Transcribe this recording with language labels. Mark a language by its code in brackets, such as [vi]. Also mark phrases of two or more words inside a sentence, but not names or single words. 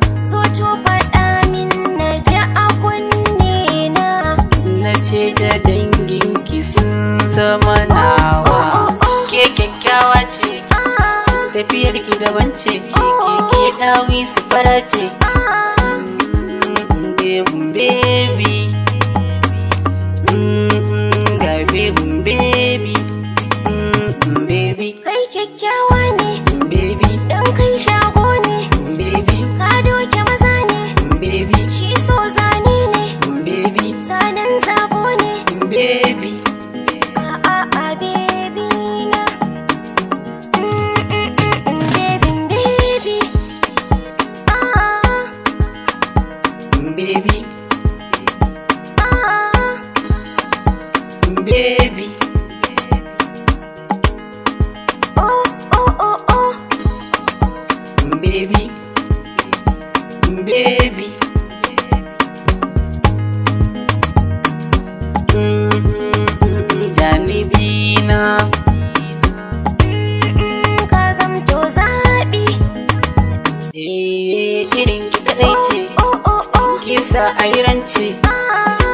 [ha] So to faɗa min na ji a kunne na. Na ce da danginki sun zama nawa. Oh, oh, oh, oh. Ke kyakkyawa ce, Ah. tafiyar ki daban ce, ke, ke, ke Oh, oh, oh. ɗawi su fara ce. [en] Ah. Mm, baby, baby. Mm, ga baby, baby. Mm, baby. [ha] Kai kyakkyawa ne. Baby. Dan kai shago ne. Baby. Ka doke maza ne. Baby. Shi so zane ne. Baby. Zanen zabo ne. Baby. A, a, a, baby na. [en] Mm, mm, mm, mm, baby, baby. Ah. Baby. Ah. Baby. Oh, oh, oh, oh. Baby. Baby. [ha] Mm, mm, mm, mm, janibi na. Mm, mm, ka zamto zaɓi. Eh, irin ki kaɗai ce. Oh, oh, oh, oh. Ki sa a yi rance. Ah.